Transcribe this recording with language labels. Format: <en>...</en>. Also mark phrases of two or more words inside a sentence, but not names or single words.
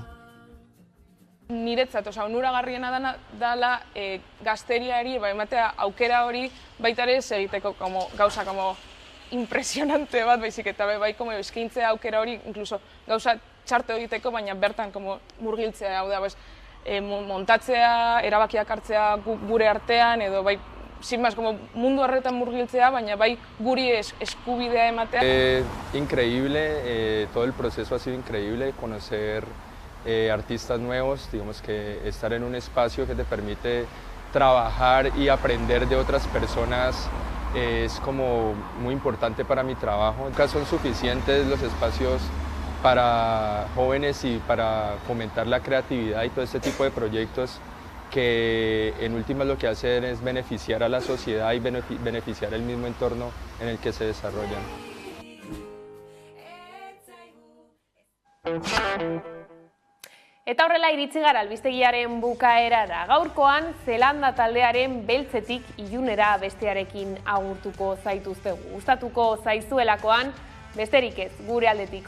<eu>Niretzat, onuragarriena dela gazteriari ematea aukera hori baita ere ez egiteko gauza impresionante bat, baizik eta bai eskaintzea aukera hori inkluso gauza txarto egiteko, baina bertan murgiltzea, hau da, montatzea, erabakiak hartzea gure artean, edo bai,</eu> <es>sin más,</es> <eu>mundu horretan murgiltzea, baina bai guri eskubidea ematea.</eu> <es>Increíble, todo el proceso ha sido increíble, conocer artistas nuevos, digamos que estar en un espacio que te permite trabajar y aprender de otras personas es como muy importante para mi trabajo. Nunca son suficientes los espacios para jóvenes y para fomentar la creatividad y todo este tipo de proyectos que en últimas lo que hacen es beneficiar a la sociedad y beneficiar el mismo entorno en el que se desarrollan.</es> <eu>Eta horrela iritsi gara albistegiaren bukaerara. Gaurkoan, Zelanda taldearen beltzetik ilunera bestearekin agurtuko zaituztegu. Gustatuko zaizuelakoan, besterik ez, gure aldetik.</eu>